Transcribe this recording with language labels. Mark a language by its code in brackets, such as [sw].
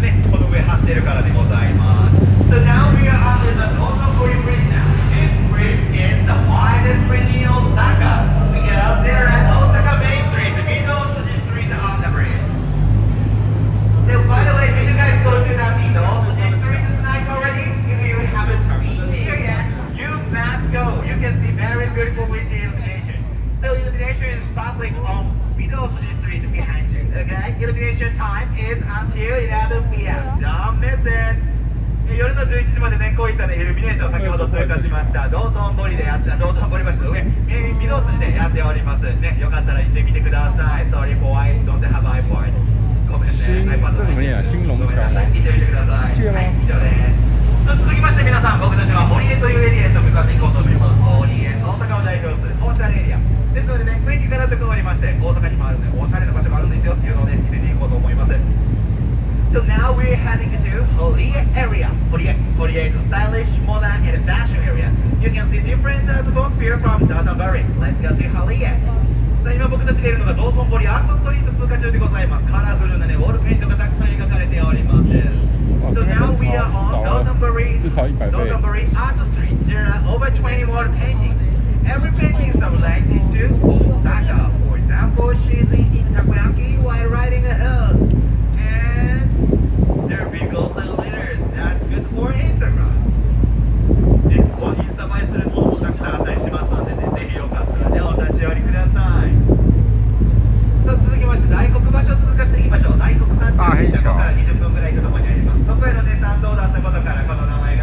[ja] この上走ってるからでございます。 [en] So now we are on the Dotonbori Bridge now. This bridge is the widest bridge in Osaka. Because they're at Osaka Main Street, the Midōsuji Street on the bridge. So by the way, did you guys go to that Midōsuji Street tonight already? If you haven't been here yet, you must go. You can see very beautiful bridge illumination. So illumination is public on Midōsuji Street behind you. Okay? Illumination time is until 11 p.m. Don't miss it. [ja] 夜の11時までね、こういったね、イルミネーションを先ほど通過しました。道頓堀でやって道頓堀橋の上、御堂筋でやっております。ね、よかったら行ってみてください。 [en] Sorry for I don't have iPod。 [ja] ごめんね。 [zh] 这怎么念啊？兴隆桥。 [ja] 行ってみてください。 [zh] 记得吗？ [ja] はい、以上です。続きまして皆さん、僕たちは堀江というエリアへと向かっていこうと思います。堀江、大阪を代表するおしゃれエリア。ですのでね、雰囲気からと変わりまして、大阪にもあるね、おしゃれな場所があるんですよっていうのをね、見せていこうと思います。 [en] So now we're heading to Horie area. Horie is a stylish, modern, and fashion area. You can see different atmosphere from Dotonbori. Let's go to Horie. [ja] さあ今僕たちがいるのが道頓堀アートストリート通過中でございます。カラフルなね、ウォールペイントがたくさん描かれております。 [en] So now we are on Dotonbori Art Street. There are over 20 wall paintings. Every painting is related to Osaka. For example, she's eating takoyaki while riding a horse. And there are vehicles and leaders. That's good for Instagram. [ja] で、ここにインスタ映えするものもたくさんあったりしますのでね、ぜひよかったらね、お立ち寄りください。さあ、続きまして大黒橋を通過していきましょう。大黒山中電車、ここから20分ぐらい行くところにあります。そこへのね、参道だったことからこの名